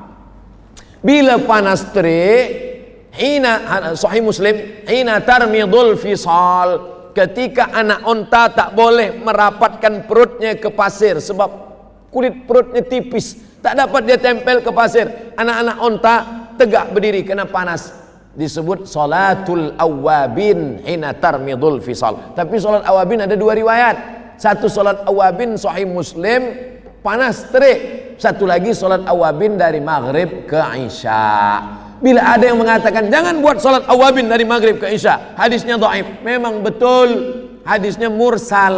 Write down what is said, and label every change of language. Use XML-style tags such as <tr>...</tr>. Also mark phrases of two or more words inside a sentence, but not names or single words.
<ms>Bila panas terik, hina, sahih Muslim,</ms> <ar>حين ترمض الفصال,</ar> <ms>ketika anak unta tak boleh merapatkan perutnya ke pasir sebab kulit perutnya tipis, tak dapat dia tempel ke pasir. Anak-anak unta tegak berdiri kena panas, disebut</ms> <ar>صلاة الأوابين حين ترمض الفصال.</ar> <ms>Tapi salat awabin ada 2 riwayat. Satu salat awabin sahih Muslim, panas terik. Satu lagi salat awabin dari maghrib ke isya. Bila ada yang mengatakan jangan buat salat awabin dari maghrib ke isya, hadisnya dhaif, memang betul hadisnya mursal.</ms>